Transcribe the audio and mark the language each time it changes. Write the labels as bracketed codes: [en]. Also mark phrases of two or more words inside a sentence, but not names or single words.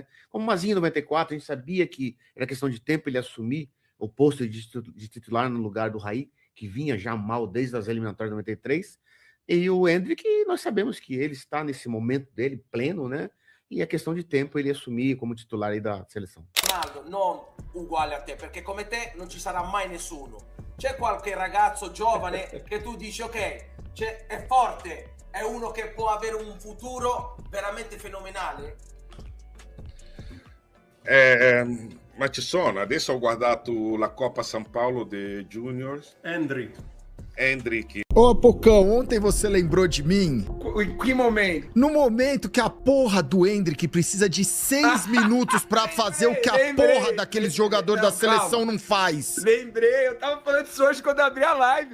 [pt] Como o Mazinho em 94, a gente sabia que era questão de tempo ele assumir o posto de titular no lugar do Raí, que vinha já mal desde as eliminatórias de 93. E o Endrick, nós sabemos que ele está nesse momento dele, pleno, né? E é questão de tempo ele assumir como titular aí da seleção. [it] Ronaldo, non uguale a te, perché come te non ci sarà mai nessuno. C'è qualche ragazzo giovane che tu dici, ok, è forte, è uno che può avere un futuro veramente fenomenale? Ma ci sono, adesso ho guardato la Coppa San Paolo dei Juniors. Endrick. [pt] Ô, Pocão, ontem você lembrou de mim? Em que momento? No momento que a porra do Endrick precisa de 6 minutos pra fazer o que a porra daqueles jogadores da seleção não faz. Lembrei, eu tava falando isso hoje quando eu abri a live.